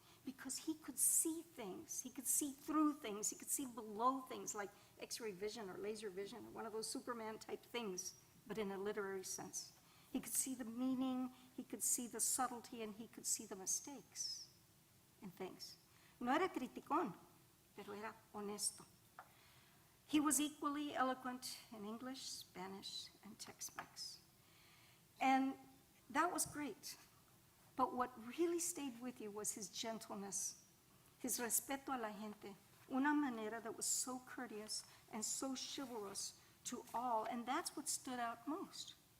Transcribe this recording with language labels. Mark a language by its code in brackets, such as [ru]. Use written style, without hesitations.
[en] Because he could see things, he could see through things, he could see below things like X-ray vision or laser vision or one of those Superman type things, but in a literary sense. He could see the meaning, he could see the subtlety, and he could see the mistakes in things. [es] No era criticón, pero era honesto. [en] He was equally eloquent in English, Spanish, and Tex-Mex. And that was great. But what really stayed with you was his gentleness, his [es] respeto a la gente, una manera [en] that was so courteous and so chivalrous to all, and that's what stood out most.